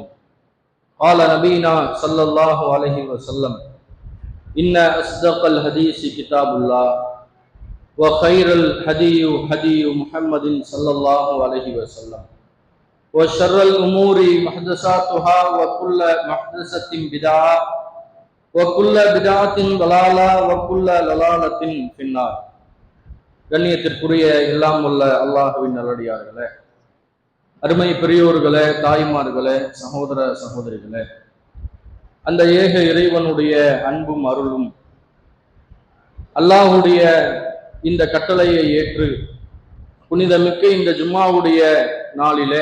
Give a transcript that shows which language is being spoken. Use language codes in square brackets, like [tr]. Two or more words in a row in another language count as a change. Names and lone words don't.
[ar] قال نبينا صلى الله عليه وسلم إن أصدق الحديث كتاب الله وخير الهدي هدي محمد صلى الله عليه وسلم وشر الأمور محدثاتها وكل محدثة بدعة وكل بدعة ضلالة وكل ضلالة في النار. [ta] கண்ணியத்திற்குரிய எல்லாம் உள்ள அல்லாஹ்வின் நல்லடியார்களே, அருமை பெரியோர்களே, தாய்மார்களே, சகோதர சகோதரிகளே, அந்த ஏக இறைவனுடைய அன்பும் அருளும் அல்லாஹுடைய இந்த கட்டளையை ஏற்று புனிதமிக்க இந்த ஜும்மாவுடைய நாளிலே